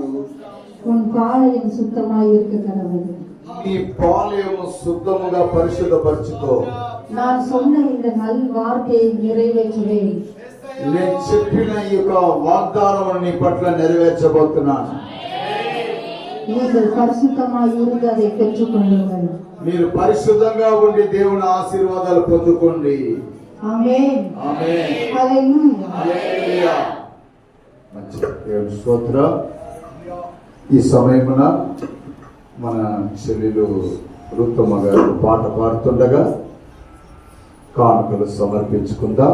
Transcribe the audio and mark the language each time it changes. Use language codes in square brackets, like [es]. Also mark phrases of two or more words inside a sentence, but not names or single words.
[ta] உன் பாளையம் சுத்தமாய் இருக்க கடவுள். [te] నీ పాలయము శుద్ధముగా పరిశుద్ధపరచుకో. [ta] நான் சொன்ன இந்த நல் வார்த்தையை நிறைவேற்றுவேன். [te] నేను చెప్పిన ఈ యొక్క వాగ్దానం నీ పట్ల నెరవేర్చబోతున్నాను. [ta] நீங்கள் பரிசுத்தமாய் இருந்து அதை பெற்றுக்கொள்ளுங்கள். [te] మీరు పరిశుద్ధంగా ఉండి దేవుని ఆశీర్వాదాలు పొందుకోండి. ఆమేన్. ఆమేన్. హల్లెలూయా. హల్లెలూయా. మంచిది. దేవుని స్తోత్రం. ఈ సమయమున మన చెల్లెలు రుతమ్మ గారు పాట పాడుతుండగా కానుకలు సమర్పించుకుందాం.